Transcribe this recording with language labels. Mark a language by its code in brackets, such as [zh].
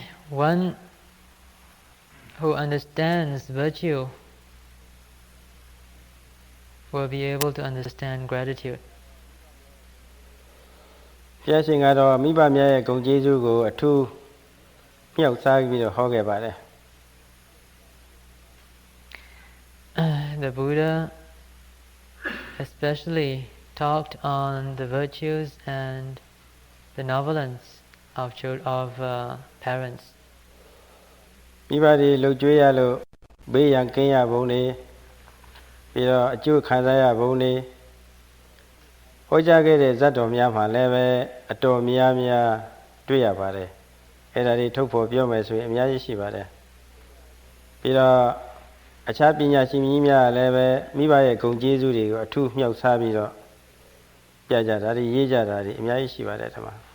[en] one who understands virtue will be able to understand gratitude. [my] ဘုရားရှင်ကတော့မိဘများရဲ့ဂုဏ်ကျေးဇူးကိုအထူးမြောက်စားပြီးတော့ဟောခဲ့ပါတယ် [en] The Buddha especially talked on the virtues and benevolence of parents. [my] မိဘတွေလှုပ်ကြွေးရလို့ဘေးရန်ကင်းရပုံတွေပြီးတော့အကျိုးခံစားရပုံတွေဟောကြားခဲ့တဲ့ဇတ်တော်များမှာလည်းပဲအတော်များများတွေ့ရပါတယ်အဲ့ဒါတွေထုတ်ဖော်ပြောမယ်ဆိုရင်အများကြီးရှိပါတယ်ပြီးတော့အခြားပညာရှင်ကြီးများလည်းပဲမိဘရဲ့ဂုဏ်ကျေးဇူးတွေကိုအထူးမြောက်စားပြီးတော့ပြကြတာတွေရေးကြတာတွေအများကြီးရှိပါတယ်ဒီမှာ